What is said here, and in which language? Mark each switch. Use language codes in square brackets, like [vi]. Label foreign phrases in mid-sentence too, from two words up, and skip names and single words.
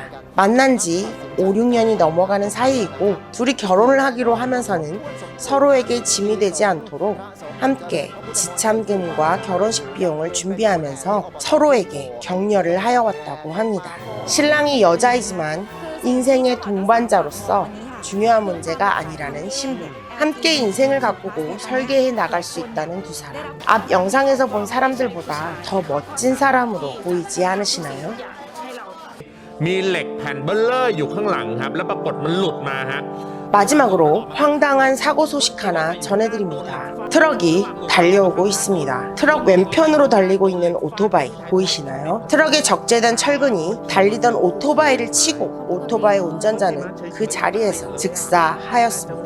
[ko] 만난 지 5, 6년이 넘어가는 사이이고 둘이 결혼을 하기로 하면서는 서로에게 짐이 되지 않도록 함께 지참금과 결혼식 비용을 준비하면서 서로에게 격려를 하여 왔다고 합니다. 신랑이 여자이지만 인생의 동반자로서 중요한 문제가 아니라는 신부. 함께 인생을 가꾸고 설계해 나갈 수 있다는 두 사람. 앞 영상에서 본 사람들보다 더 멋진 사람으로 보이지 않으시나요? [th] มีเหล็กแผ่นเบลเลอร์อยู่ข้างหลังครับแล้วปรากฏมันหลุดมาฮะ [ko] 마지막으로 황당한 사고 소식 하나 전해드립니다. 트럭이 달려오고 있습니다. 트럭 왼편으로 달리고 있는 오토바이 보이시나요? 트럭에 적재된 철근이 달리던 오토바이를 치고 오토바이 운전자는 그 자리에서 즉사하였습니다.